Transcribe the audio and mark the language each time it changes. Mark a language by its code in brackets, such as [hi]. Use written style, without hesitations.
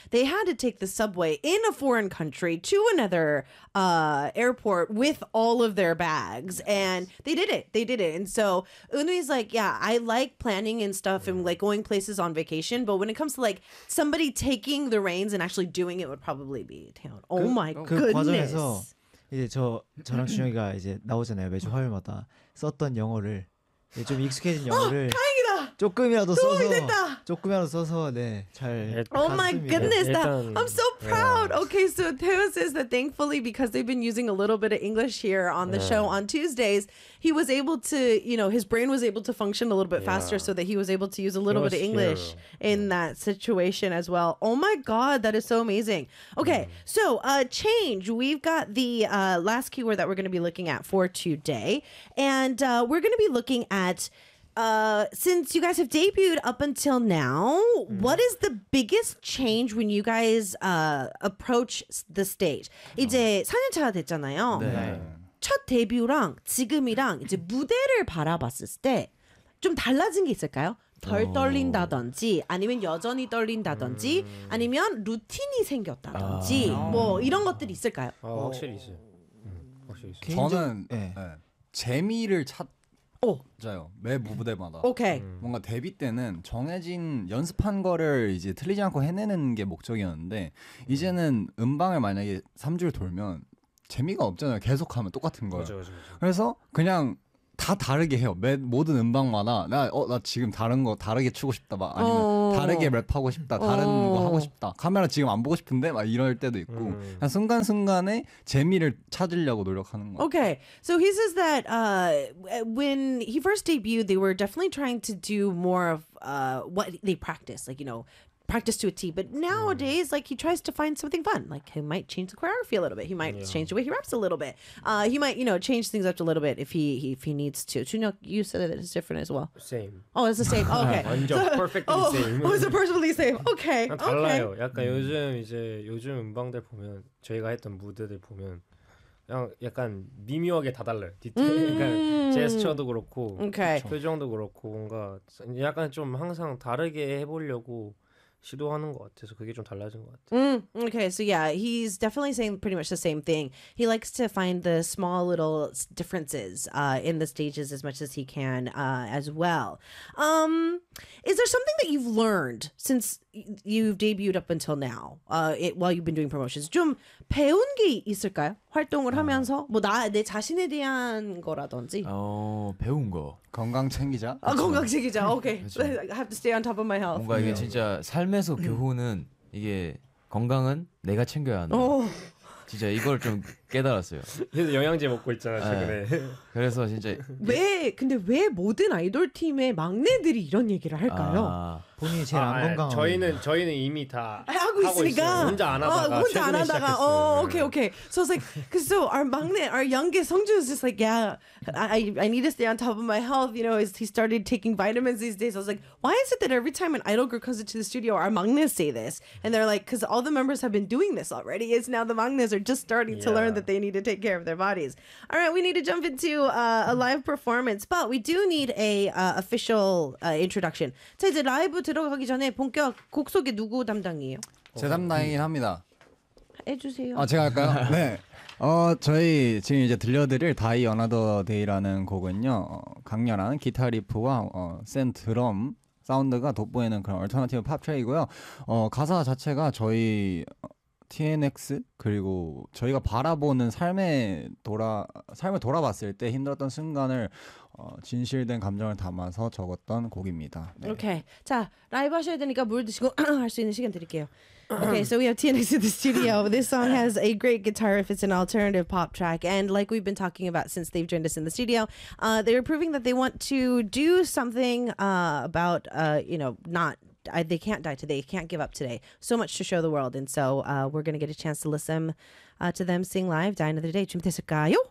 [en] They had to take the subway in a foreign country to another airport with all of their bags, and they did it. They did it. And so Eunhyu's like, yeah, I like planning and stuff and like going places on vacation, but when it comes to like somebody taking the reins and actually doing it would probably be Taehyun. Oh my goodness. [ko] 이제 저랑 준혁이가 이제 나오잖아요. 매주 화요일마다 썼던 영어를 이제 좀 익숙해진 영어를 다행이다. 조금이라도 써서 됐다. 조금이라도 써서 네. 잘 [en] Oh my goodness. I'm so proud. Okay, so Theo says that thankfully because they've been using a little bit of English here on the show on Tuesdays, he was able to, you know, his brain was able to function a little bit faster so that he was able to use a little bit of English in that situation as well. Oh my god, that is so amazing. Okay. So, change. We've got the last keyword that we're going to be looking at for today, and we're going to be looking at since you guys have debuted up until now, what is the biggest change when you guys approach the stage? [ko] 이제 4년 차가 됐잖아요. 네. 첫 데뷔랑 지금이랑 이제 무대를 바라봤을 때 좀 달라진 게 있을까요? 덜 떨린다든지 아니면 여전히 떨린다든지 아니면 루틴이 생겼다든지 뭐 이런 것들이 있을까요? 아, 확실히 있어요. 확실히 있어요. 저는 네. 재미를 찾아요. 매 무대마다. 오케이. 뭔가 데뷔 때는 정해진 연습한 거를 이제 틀리지 않고 해내는 게 목적이었는데 이제는 음방을 만약에 3주를 돌면 재미가 없잖아요. 계속 하면 똑같은 거예요. 그래서 그냥 다 다르게 해요. 매 모든 음방마다 나 지금 다른 거 다르게 추고 싶다 막 아니면 다르게 랩하고 싶다 다른 거 하고 싶다 카메라 지금 안 보고 싶은데 막 이럴 때도 있고 그냥 순간순간에 재미를 찾으려고 노력하는 거예요. [en] Okay, so he says that when he first debuted, they were definitely trying to do more of what they practice, like you know. Practice to a T, but nowadays, like he tries to find something fun. Like he might change the choreography a little bit. He might change the way he raps a little bit. He might, you know, change things up a little bit if he needs to. Chunhyuk, you said that it's different as well. Same. Oh, it's the same. Okay. perfectly same. Oh, it's perfectly same. Okay. [ko] 달라요. 약간 요즘 이제 요즘 음방들 보면 저희가 했던 무대들 보면 그냥 약간 미묘하게 다 달라요. 디테일. 그러니까 제스처도 그렇고 [en] okay. [ko] 표정도 그렇고 뭔가 약간 좀 항상 다르게 해보려고. 시도하는 것 같아서 그게 좀 달라진 것 같아요. [en] Okay, so yeah, he's definitely saying pretty much the same thing. He likes to find the small little differences in the stages as much as he can as well. Is there something that you've learned since you've debuted up until now while you've been doing promotions? [ko] 좀 배운 게 있을까요? 활동을 하면서 뭐 나 내 자신에 대한 거라든지. 배운 거. 건강 챙기자. 아, 건강 챙기자. [en] Okay. I have to stay on top of my health. [ko] 뭔가 이게 진짜 삶에서 교훈은 이게 건강은 내가 챙겨야 하는. 진짜 이걸 좀 깨달았어요. 그래서 영양제 먹고 있잖아 최근에. 그래서 진짜 근데 왜 모든 아이돌 팀의 막내들이 이런 얘기를 할까요? 아, 본인이 제일 안 건강한. 저희는 이미 다 하고 있으니까 혼자 안 하다가. 혼자 안 하다가. 오케이 오케이. [en] So it's like, so our 막내, our youngest Seongju is just like, yeah, I need to stay on top of my health. You know, as he started taking vitamins these days. I was like, why is it that every time an idol group comes into the studio, our 막내 say this, and they're like, because all the members have been doing this already. It's now the 막내s are just starting to learn. That they need to take care of their bodies. All right, we need to jump into a live performance, but we do need a official introduction. [ko] 자 이제 라이브 들어가기 전에 본격 곡 소개 누구 담당이에요? 제 담당이긴 합니다. 해주세요. 아 제가 할까요? 네. 저희 지금 이제 들려드릴 Die Another Day라는 곡은요, 강렬한 기타 리프와 센 드럼 사운드가 돋보이는 그런 얼터너티브 팝 트랙이고요. 가사 자체가 저희 TNX 그리고 저희가 바라보는 삶을 돌아봤을 때 힘들었던 순간을 진실된 감정을 담아서 적었던 곡입니다. 네. Okay. 자, 라이브 하셔야 되니까 물 드시고 할 수 있는 시간 드릴게요. [en] Okay, so we have TNX in the studio. This song has a great guitar riff. It's an alternative pop track. And like we've been talking about since they've joined us in the studio, they're proving that they want to do something about, you know, not... they can't die today. Can't give up today. So much to show the world, and so we're gonna get a chance to listen to them sing live. Die Another Day. [ko] 준비됐을까요?